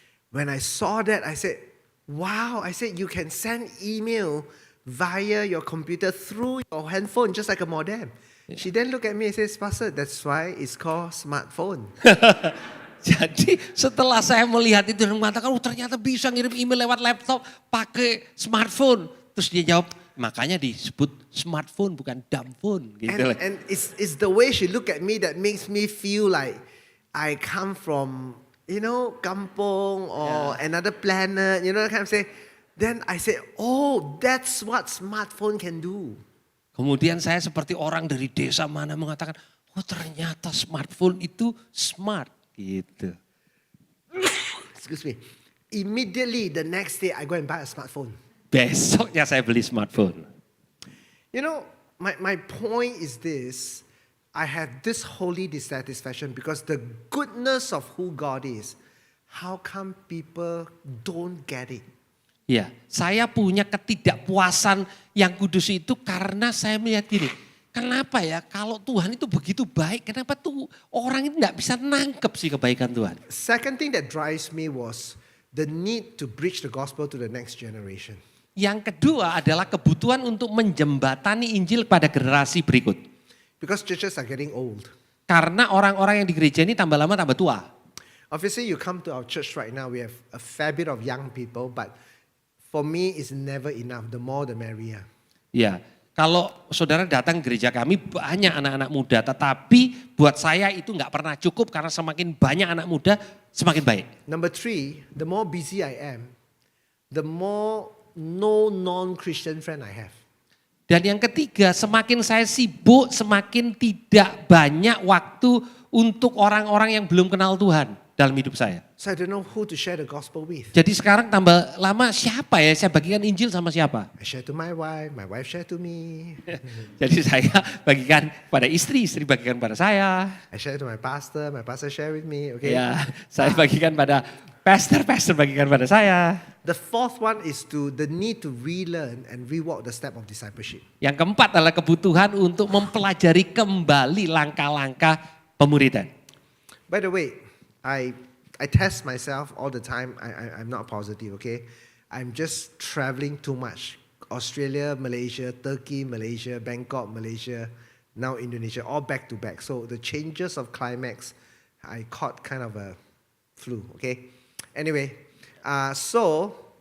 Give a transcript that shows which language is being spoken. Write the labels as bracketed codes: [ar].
[en] When I saw that, I said, wow, I said you can send email via your computer through your handphone just like a modem. She then looked at me and says, Pastor, that's why it's called smartphone. [id] Jadi setelah saya melihat itu dan mengatakan, oh ternyata bisa ngirim email lewat laptop pakai smartphone. Terus dia jawab, makanya disebut smartphone bukan dumb phone. Gitu. [en] And it's the way she looked at me that makes me feel like I come from, you know, kampong or another planet, you know, that kind of say. Then I said, oh, that's what smartphone can do. [id] Kemudian saya seperti orang dari desa mana mengatakan, oh ternyata smartphone itu smart. Gitu. [en] Excuse me. Immediately the next day I go and buy a smartphone. [id] Besoknya saya beli smartphone. [en] You know, my point is this. I have this holy dissatisfaction because the goodness of who God is, how come people don't get it? [id] Ya, saya punya ketidakpuasan yang kudus itu karena saya melihat gini. Kenapa ya kalau Tuhan itu begitu baik, kenapa tuh orang itu nggak bisa nangkep sih kebaikan Tuhan? [en] Second thing that drives me was the need to preach the gospel to the next generation. [id] Yang kedua adalah kebutuhan untuk menjembatani Injil pada generasi berikut. [en] Because churches are getting old. [id] Karena orang-orang yang di gereja ini tambah lama tambah tua. [en] Obviously you come to our church right now, we have a fair bit of young people, but for me it's never enough. The more the merrier. [id] Ya, kalau saudara datang ke gereja kami banyak anak-anak muda, tetapi buat saya itu nggak pernah cukup karena semakin banyak anak muda semakin baik. [en] Number 3, the more busy I am, the more no non-Christian friend I have. [id] Dan yang ketiga, semakin saya sibuk, semakin tidak banyak waktu untuk orang-orang yang belum kenal Tuhan dalam hidup saya. [en] So I don't know who to share the gospel with. [id] Jadi sekarang tambah lama siapa ya saya bagikan Injil sama siapa? [en] I share to my wife share to me. [id] Jadi saya bagikan pada istri bagikan pada saya. [en] I share to my pastor share with me, okay? [id] Ya, saya bagikan pada pastor bagikan pada saya. [en] The fourth one is the need to relearn and rewalk the step of discipleship. [id] Yang keempat adalah kebutuhan untuk mempelajari kembali langkah-langkah pemuridan. [en] By the way, I test myself all the time. I'm not positive, okay? I'm just traveling too much. Australia, Malaysia, Turkey, Malaysia, Bangkok, Malaysia, now Indonesia, all back to back. So the changes of climax, I caught kind of a flu, okay? Anyway, so